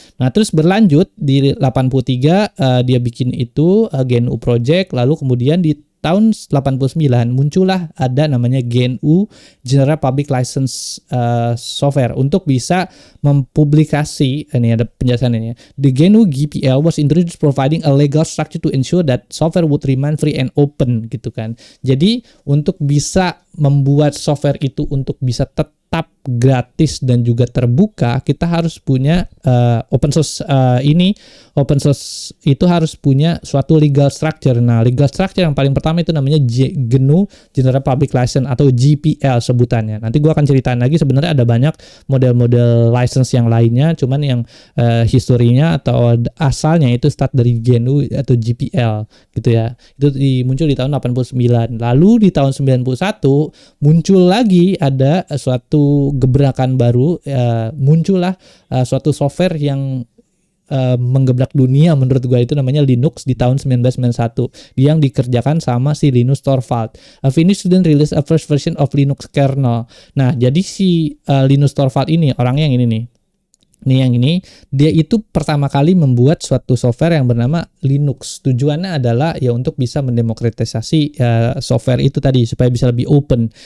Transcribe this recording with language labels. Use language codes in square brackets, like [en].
[id] Nah terus berlanjut di 83 dia bikin itu GNU Project, lalu kemudian di tahun 89 muncullah ada namanya GNU General Public License Software untuk bisa mempublikasi, ini ada penjelasannya. [en] The GNU GPL was introduced providing a legal structure to ensure that software would remain free and open [id] gitu kan. Jadi untuk bisa membuat software itu untuk bisa tetap gratis dan juga terbuka, kita harus punya open source open source itu harus punya suatu legal structure. Nah, legal structure yang paling pertama itu namanya GNU General Public License atau GPL sebutannya. Nanti gue akan ceritain lagi, sebenarnya ada banyak model-model license yang lainnya, cuman yang historinya atau asalnya itu start dari GNU atau GPL gitu ya. Itu muncul di tahun 89. Lalu di tahun 91 muncul lagi ada suatu gebrakan baru, muncullah suatu software yang menggebrak dunia menurut gue, itu namanya Linux di tahun 1991 yang dikerjakan sama si Linus Torvalds. [en] A Finnish student released a first version of Linux kernel. [id] Nah, jadi si Linus Torvalds ini, orangnya yang ini nih. Yang ini, dia itu pertama kali membuat suatu software yang bernama Linux. Tujuannya adalah ya untuk bisa mendemokratisasi software itu tadi supaya bisa lebih open.